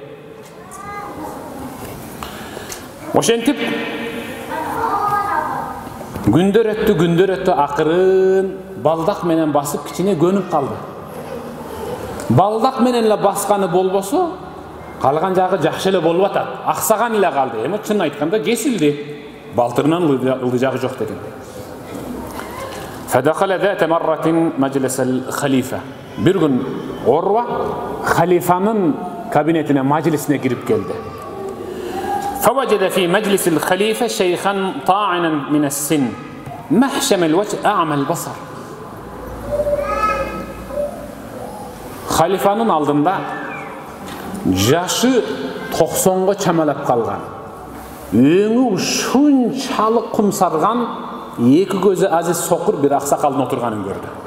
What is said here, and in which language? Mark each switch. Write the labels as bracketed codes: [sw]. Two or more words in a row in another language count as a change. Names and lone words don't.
[ky] Ошентип күндөр өттү, акырын балдак менен басып кичине көнүп калды. Балдак менен эле басканы болбосо, калган жагы жакшы эле болуп атат. Аксаган эле калды. Эми чын айтканда кесилди. Балтырынан ылды жагы жок деген. [ar] فدخل ذات مرة مجلس الخليفة. [ky] Bir gün Urva халифанын кабинетине, majlisine кирип келди. [ar] فوجد في مجلس الخليفة شيخا طاعنا من السن محشم الوجه أعمى البصر. [ky] Халифанын алдында жашы 90-га чамалап калган, өңү ушунчалык кумсарган эки көзү азиз сокур бир аксакалдын отурганын көрдү.